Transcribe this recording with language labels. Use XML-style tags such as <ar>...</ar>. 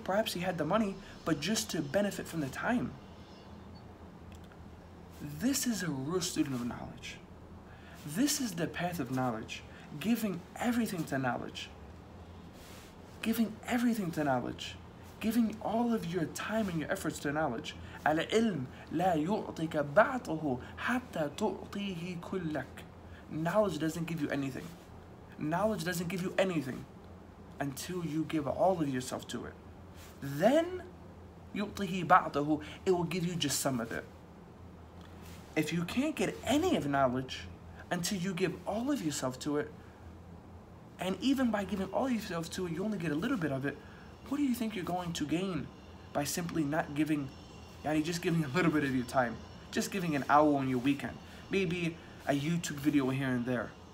<en>Perhaps he had the money, but just to benefit from the time. This is a real student of knowledge. This is the path of knowledge. giving everything to knowledge. Giving everything to knowledge. Giving all of your time and your efforts to knowledge.</en> <ar>العلم لا يعطيك بعضه حتى تعطيه كلك.</ar> <en>Knowledge doesn't give you anything. Knowledge doesn't give you anything until you give all of yourself to it. Then</en> <ar>يعطيه بعضه,</ar> <en>it will give you just some of it. If you can't get any of knowledge until you give all of yourself to it, and even by giving all of yourself to it, you only get a little bit of it, what do you think you're going to gain by simply not giving, just giving a little bit of your time, just giving an hour on your weekend, maybe a YouTube video here and there?</en>